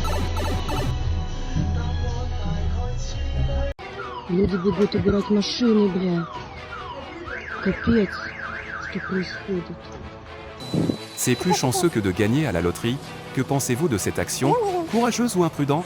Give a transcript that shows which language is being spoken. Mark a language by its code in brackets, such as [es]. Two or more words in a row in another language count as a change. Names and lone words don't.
[ru] Люди бегут убирать машины, бля. Капец, что происходит? [fr] C'est plus chanceux que de gagner à la loterie. Que pensez-vous de cette action? Courageuse ou imprudente?